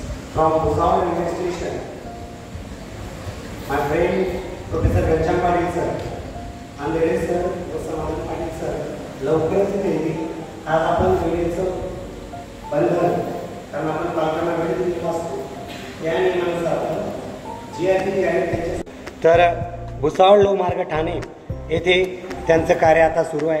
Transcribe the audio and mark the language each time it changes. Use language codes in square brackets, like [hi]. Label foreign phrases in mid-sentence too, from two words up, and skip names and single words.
[en] from Bhusawal Railway Station. My friend Professor Ghanshyam Patil sir, Andhede sir, Samadan Patil sir, [mr] लवकरच येतील. आज आपण वेळेचं बंधन कारण आपण पालकांना वेळ दिली असतो या नियमानुसार GRP आहे. तर भुसावळ लोहमार्ग ठाणे येथे त्यांचं कार्य आता सुरू आहे.